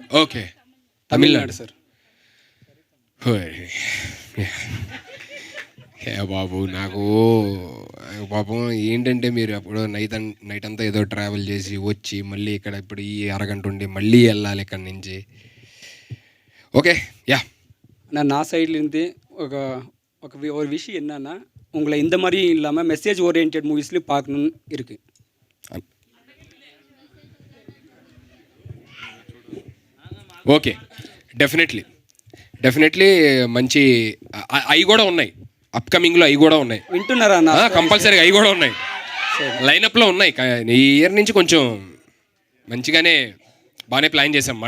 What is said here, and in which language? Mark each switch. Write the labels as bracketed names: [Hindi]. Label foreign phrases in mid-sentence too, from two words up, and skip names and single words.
[Telugu] ఓకే, తమిళనాడు సార్. బాబు, నాకు పాపం ఏంటంటే, మీరు అప్పుడు నైట్ అంతా ఏదో ట్రావెల్ చేసి వచ్చి మళ్ళీ ఇక్కడ ఇప్పుడు ఈ అరగంట ఉండి మళ్ళీ వెళ్ళాలి ఇక్కడి నుంచి. [Tamil] ஓகே யா நான் சைட்லேருந்து ஒரு விஷயம் என்னன்னா, உங்களை இந்த மாதிரி இல்லாமல் [English] message oriented [Tamil] மூவிஸ்லேயும் பார்க்கணுன்னு இருக்குது. [Telugu] ఓకే, డెఫినెట్లీ మంచి అవి కూడా ఉన్నాయి, అప్కమింగ్లో అవి కూడా ఉన్నాయి. వింటున్నారా? కంపల్సరీగా అవి కూడా ఉన్నాయి, లైనప్లో ఉన్నాయి. ఈ ఇయర్ నుంచి కొంచెం మంచిగానే బాగానే ప్లాన్ చేసాం అన్నమాట.